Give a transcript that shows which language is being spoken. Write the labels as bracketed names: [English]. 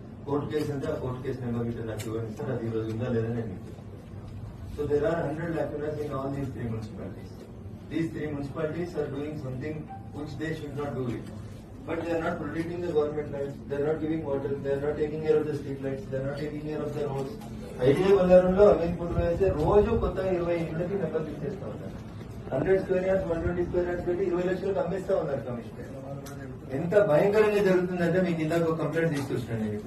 [Telugu] Court case ante court case number gitte నాకు ఇవ్వండి sir, అది ఈ రోజు ఉందా లేదా నేను మీకు. [English] So there are 100 lacunas in all these three municipalities. These three municipalities are doing something which they should not do it. But they are not protecting the government lights, they are not giving water, they are not taking care of the street lights, they are not taking care of the roads. [Telugu] Idea బల్లారంలో అమీన్పూర్లో అయితే రోజు కొత్తగా 20 ఇంటికి నెంబర్లు ఇచ్చేస్తా ఉన్నారు. 100 square yards 120 square yards పెట్టి 20 లక్షలకు అమ్మేస్తా ఉన్నారు కమిషనర్. ఎంత భయంకరంగా జరుగుతుందంటే మీకు ఇందాక ఒక కంప్లైంట్ తీసుకొచ్చాను నేను.